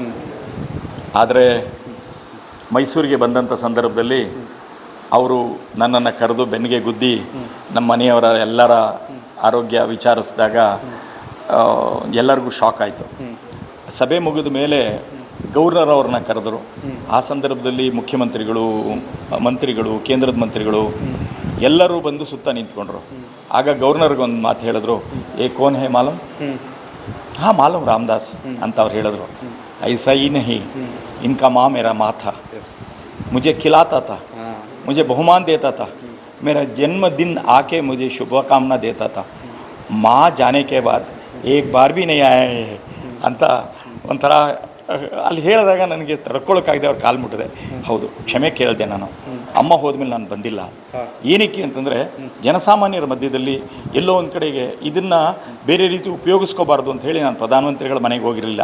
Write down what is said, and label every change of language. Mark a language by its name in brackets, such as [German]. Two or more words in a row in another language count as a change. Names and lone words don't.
[Kannada] ಆದರೆ ಮೈಸೂರಿಗೆ ಬಂದಂಥ ಸಂದರ್ಭದಲ್ಲಿ ಅವರು ನನ್ನನ್ನು ಕರೆದು ಬೆನ್ನಿಗೆ ಗುದ್ದಿ ನಮ್ಮ ಮನೆಯವರ ಎಲ್ಲರ ಆರೋಗ್ಯ ವಿಚಾರಿಸಿದಾಗ ಎಲ್ಲರಿಗೂ ಶಾಕ್ ಆಯಿತು. ಸಭೆ ಮುಗಿದ ಮೇಲೆ ಗವರ್ನರ್ ಅವ್ರನ್ನ ಕರೆದರು. ಆ ಸಂದರ್ಭದಲ್ಲಿ ಮುಖ್ಯಮಂತ್ರಿಗಳು, ಮಂತ್ರಿಗಳು, ಕೇಂದ್ರದ ಮಂತ್ರಿಗಳು ಎಲ್ಲರೂ ಬಂದು ಸುತ್ತ ನಿಂತ್ಕೊಂಡ್ರು. ಆಗ ಗವರ್ನರ್ಗೆ ಒಂದು ಮಾತು ಹೇಳಿದ್ರು, [Hindi] ये कौन है मालूम? हाँ मालूम रामदास [Kannada] ಅಂತ ಅವ್ರು ಹೇಳಿದ್ರು. [Hindi] ऐसा ही नहीं, इनका माँ मेरा माँ था, मुझे खिलाता था, मुझे बहुमान देता था, मेरा जन्मदिन आके मुझे शुभकामना देता था, माँ जाने के बाद एक बार भी नहीं आया है [Kannada] ಅಂತ ಒಂಥರ ಅಲ್ಲಿ ಹೇಳಿದಾಗ ನನಗೆ ತಡ್ಕೊಳ್ಳೋಕ್ಕಾಗದೆ ಅವ್ರು ಕಾಲು ಮುಟ್ಟಿದೆ. ಹೌದು, ಕ್ಷಮೆ ಕೇಳಿದೆ ನಾನು. ಅಮ್ಮ ಹೋದ್ಮೇಲೆ ನಾನು ಬಂದಿಲ್ಲ. ಏನಕ್ಕೆ ಅಂತಂದರೆ ಜನಸಾಮಾನ್ಯರ ಮಧ್ಯದಲ್ಲಿ ಎಲ್ಲೋ ಒಂದು ಕಡೆಗೆ ಇದನ್ನು ಬೇರೆ ರೀತಿ ಉಪಯೋಗಿಸ್ಕೋಬಾರ್ದು ಅಂತ ಹೇಳಿ ನಾನು ಪ್ರಧಾನಮಂತ್ರಿಗಳ ಮನೆಗೆ ಹೋಗಿರಲಿಲ್ಲ.